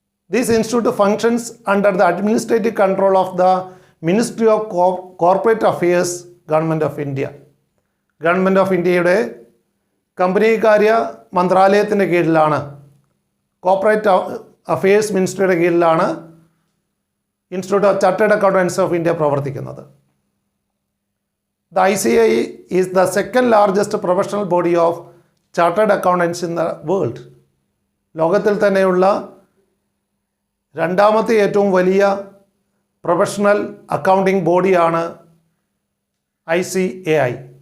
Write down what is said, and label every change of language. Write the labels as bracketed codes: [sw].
[en] This institute functions under the administrative control of the ministry of corporate affairs, government of India. [ml] Government of ഇന്ത്യയുടെ കമ്പനികാര്യ മന്ത്രാലയത്തിൻ്റെ കീഴിലാണ്, corporate affairs മിനിസ്ട്രിയുടെ കീഴിലാണ് institute of chartered അക്കൗണ്ടൻറ്റ്സ് of India പ്രവർത്തിക്കുന്നത്. [en] The ICAI is the second largest professional body of chartered accountants in the world. [ml] ലോകത്തിൽ തന്നെയുള്ള രണ്ടാമത്തെ ഏറ്റവും വലിയ professional accounting ബോഡിയാണ് ICAI.